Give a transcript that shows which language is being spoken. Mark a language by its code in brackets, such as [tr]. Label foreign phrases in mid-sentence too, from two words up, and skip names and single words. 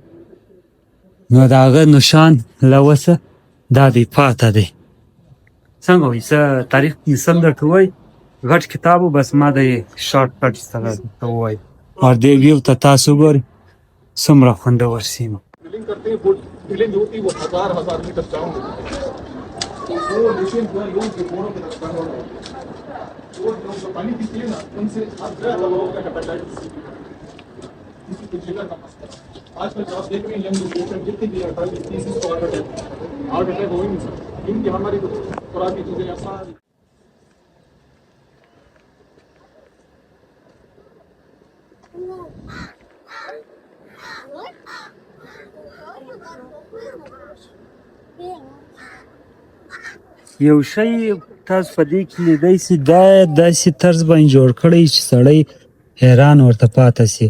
[ps] نو د هغه نشان له اوسه دا دی پاته دی. څنګه وایي، څه تاریخ سم درته ووایي. غټ کتاب و، بس ما د [en] short cut [ps] سره درته ووایي. او دې ویو ته تاسو ګورئ څومره خوندور سیمه. [hi] आजकल आप देख रहे हैं [en] young generation [hi] जितनी भी 28-30 [en] heart attack [hi] होंगे, इनकी हमारी खुराकी चीजें आसान [ps] یو شی تاسو په دې کې لیدی سي دا داسې طرز باندې جوړ کړی چې سړی حیران ورته پاته سي.